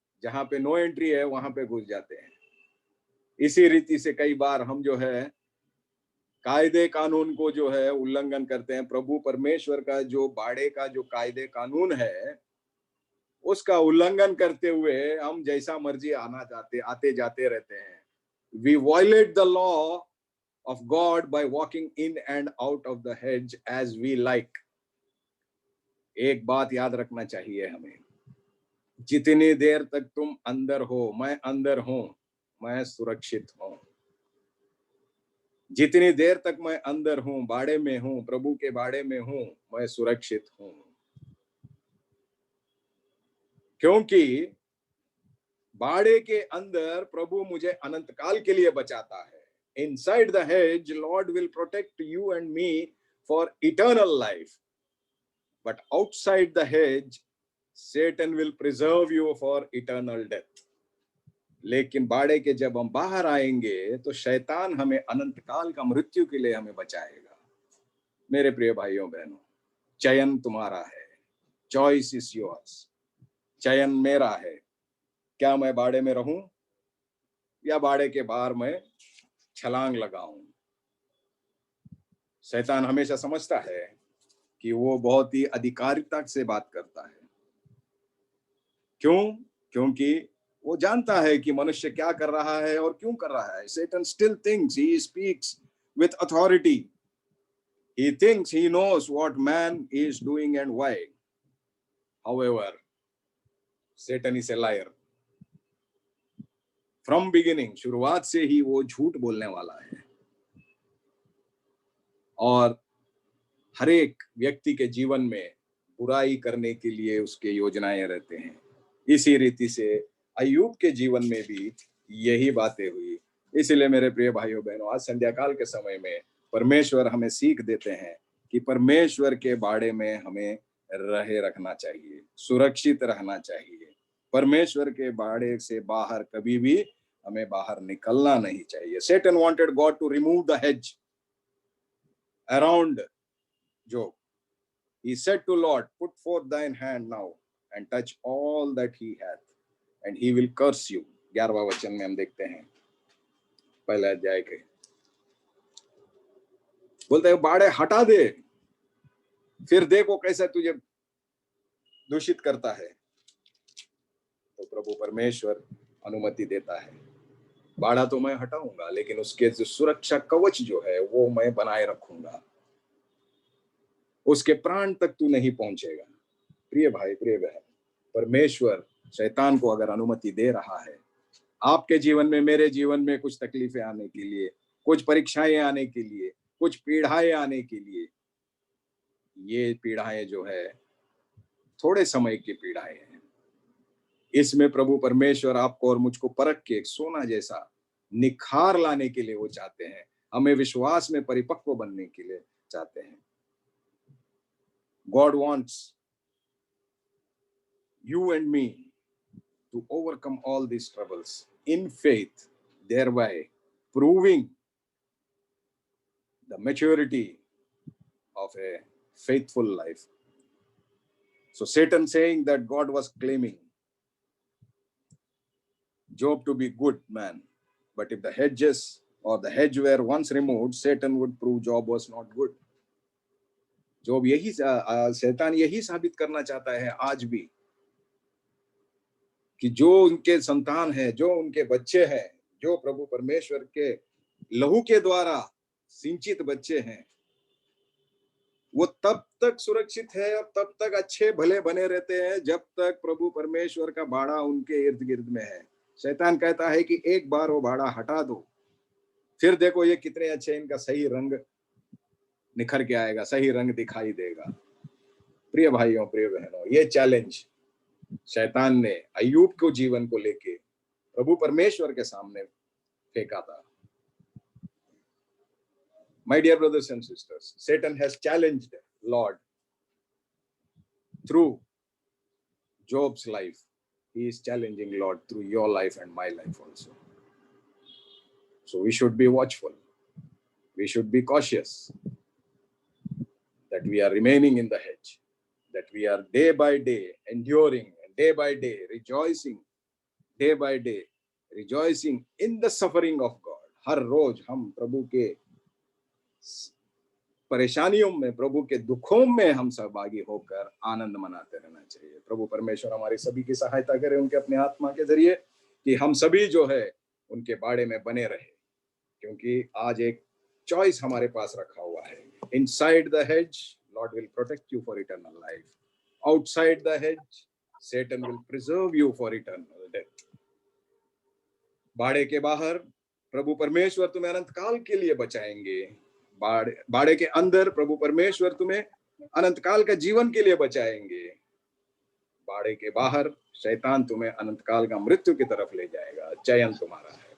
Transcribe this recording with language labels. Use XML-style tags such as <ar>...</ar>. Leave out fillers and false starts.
<hi>जहां पे no entry है वहां पे घुस जाते हैं। इसी रीति से कई बार हम जो है कायदे कानून को जो है उल्लंघन करते हैं। प्रभु परमेश्वर का जो बाड़े का जो कायदे कानून है उसका उल्लंघन करते हुए हम जैसा मर्जी आते जाते रहते हैं।</hi> <en>We violate the law of God by walking in and out of the hedge as we like.</en> <hi>एक बात याद रखना चाहिए हमें, जितनी देर तक तुम अंदर हो, मैं अंदर हूं, मैं सुरक्षित हूं। जितनी देर तक मैं अंदर हूं, बाड़े में हूं, प्रभु के बाड़े में हूं, मैं सुरक्षित हूं। क्योंकि बाड़े के अंदर प्रभु मुझे अनंत काल के लिए बचाता है।</hi> <en>Inside the hedge, Lord will protect you and me for eternal life. But outside the hedge, Satan will preserve you for eternal death.</en> <hi>लेकिन बाड़े के जब हम बाहर आएंगे तो शैतान हमें अनंत काल का मृत्यु के लिए हमें बचाएगा। मेरे प्रिय भाइयों बहनों, चयन तुम्हारा है।</hi> <en>Choice is yours.</en> <hi>चयन मेरा है। क्या मैं बाड़े में रहूं या बाड़े के बाहर मैं छलांग लगाऊं? शैतान हमेशा समझता है कि वो बहुत ही अधिकारिता से बात करता है। क्यों? क्योंकि वो जानता है कि मनुष्य क्या कर रहा है और क्यों कर रहा है।</hi> <en>Satan still thinks he speaks with authority. He thinks he knows what man is doing and why. However, Satan is a liar. From beginning,</en> <hi>शुरुआत से ही वो झूठ बोलने वाला है और हर एक व्यक्ति के जीवन में बुराई करने के लिए उसके योजनाएं रहते हैं। इसी रीति से अय्यूब के जीवन में भी यही बातें हुई। इसलिए मेरे प्रिय भाइयों बहनों, आज संध्या काल के समय में परमेश्वर हमें सीख देते हैं कि परमेश्वर के बाड़े में हमें रखना चाहिए, सुरक्षित रहना चाहिए। परमेश्वर के बाड़े से बाहर कभी भी हमें बाहर निकलना नहीं चाहिए।</hi> <en>Satan wanted God to remove the hedge around Job. He said to Lord, put forth thine hand now and touch all that he hath and he will curse you.</en> <hi>11वां वचन में हम देखते हैं, पहला अध्याय के, बोलते हैं बाड़े हटा दे, फिर देखो कैसा तुझे दूषित करता है। तो प्रभु परमेश्वर अनुमति देता है, बाड़ा तो मैं हटाऊंगा, लेकिन उसके जो सुरक्षा कवच जो है वो मैं बनाए रखूंगा, उसके प्राण तक तू नहीं पहुंचेगा। प्रिय भाई, प्रिय बहन, परमेश्वर शैतान को अगर अनुमति दे रहा है आपके जीवन में, मेरे जीवन में कुछ तकलीफें आने के लिए, कुछ परीक्षाएं आने के लिए, कुछ पीड़ाएं आने के लिए, ये पीड़ाएं जो है थोड़े समय की पीड़ाएं हैं। इसमें प्रभु परमेश्वर आपको और मुझको परख के एक सोना जैसा निखार लाने के लिए वो चाहते हैं, हमें विश्वास में परिपक्व बनने के लिए चाहते हैं।</hi> <en>God wants you and me to overcome all these troubles in faith, thereby proving the maturity of a faithful life. So Satan saying that God was claiming Job to be good man, but if the hedges or the hedge were once removed, Satan would prove Job was not good. Job यही शैतान यही साबित करना चाहता है आज भी कि जो उनके संतान है, जो उनके बच्चे हैं, जो प्रभु परमेश्वर के लहू के द्वारा सिंचित बच्चे हैं, वो तब तक सुरक्षित है और तब तक अच्छे भले बने रहते हैं जब तक प्रभु परमेश्वर का बाड़ा उनके इर्द गिर्द में है। शैतान कहता है कि एक बार वो बाड़ा हटा दो, फिर देखो ये कितने अच्छे, इनका सही रंग निखर के आएगा, सही रंग दिखाई देगा। प्रिय भाइयों, प्रिय बहनों, ये चैलेंज शैतान ने अय्यूब को जीवन को लेके प्रभु परमेश्वर के सामने फेंका था। My dear brothers and sisters, Satan has challenged Lord through Job's life. He is challenging Lord through your life and my life also. So we should be watchful. We should be cautious that we are remaining in the hedge, that we are day by day enduring and day by day rejoicing, day by day rejoicing in the suffering of God.</en> <hi>हर रोज हम प्रभु के परेशानियों में, प्रभु के दुखों में हम सहभागी होकर आनंद मनाते रहना चाहिए। प्रभु परमेश्वर हमारी सभी की सहायता करे उनके अपने आत्मा के जरिए, कि हम सभी जो है उनके बाड़े में बने रहे, क्योंकि आज एक चॉइस हमारे पास रखा हुआ है।</hi> <en>Inside the hedge, Lord will protect you for eternal life. Outside the hedge, Satan will preserve you for eternal death.</en> <hi>बाड़े के बाहर प्रभु परमेश्वर तुम्हें अनंत काल के लिए बचाएंगे, बाड़े के अंदर प्रभु परमेश्वर तुम्हें अनंत काल का जीवन के लिए बचाएंगे, बाड़े के बाहर शैतान तुम्हें अनंत काल का मृत्यु की तरफ ले जाएगा। चयन तुम्हारा है।</hi>